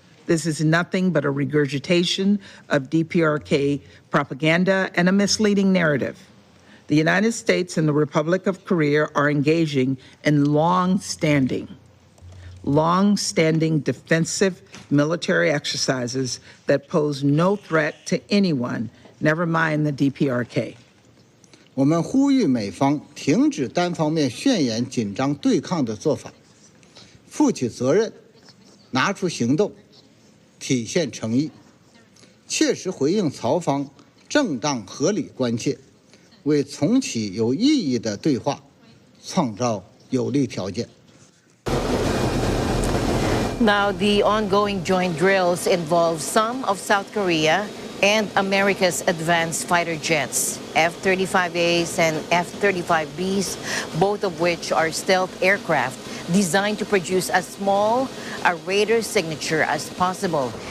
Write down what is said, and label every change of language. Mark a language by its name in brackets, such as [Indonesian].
[English] This is nothing but a regurgitation of DPRK propaganda and a misleading narrative. The United States and the Republic of Korea are engaging in long-standing defensive military exercises that pose no threat to anyone, never mind the DPRK. [Chinese] 我们呼吁美方停止单方面宣言紧张对抗的做法，负起责任，拿出行动，体现诚意，切实回应曹方正当合理关切，为重启有意义的对话创造有利条件。 [English] Now, the ongoing joint drills involve some of South Korea and America's advanced fighter jets, F-35As and F-35Bs, both of which are stealth aircraft designed to produce as small a radar signature as possible.